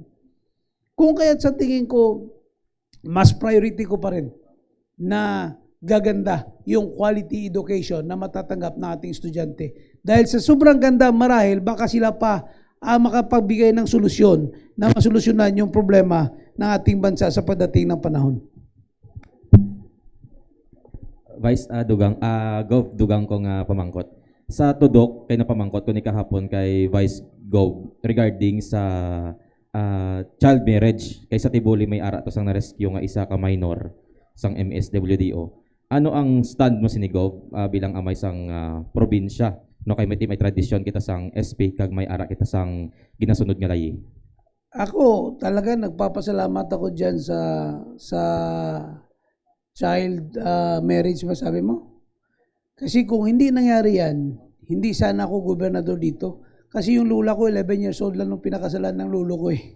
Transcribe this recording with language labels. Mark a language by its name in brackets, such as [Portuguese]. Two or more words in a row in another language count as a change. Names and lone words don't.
[Filipino] Kung kaya't sa tingin ko, mas priority ko pa rin na gaganda yung [English] quality education [Filipino] na matatanggap ng ating estudyante. Dahil sa sobrang ganda marahil, baka sila pa makapagbigay ng solusyon na masolusyonan yung problema ng ating bansa sa pagdating ng panahon. [Hiligaynon] Vice dugang ko nga pamangkot. Sa tudok kay na pamangkot ko ni kahapon kay Vice Gov regarding sa [English] child marriage [Hiligaynon] kay sa Tibuli may ara to sang na-rescue nga isa ka minor sang MSWDO. Ano ang stand mo sinigov bilang amay sang probinsya? No kay may tradisyon kita sang SP kag may ara kita sang ginasunod nga layi. [Filipino] Ako talaga nagpapasalamat ako diyan sa [English] child marriage, [Filipino] masabi mo. Kasi kung hindi nangyari yan, hindi sana ako gobernador dito. Kasi yung lula ko, 11 years old lang nung pinakasalan ng lolo ko eh.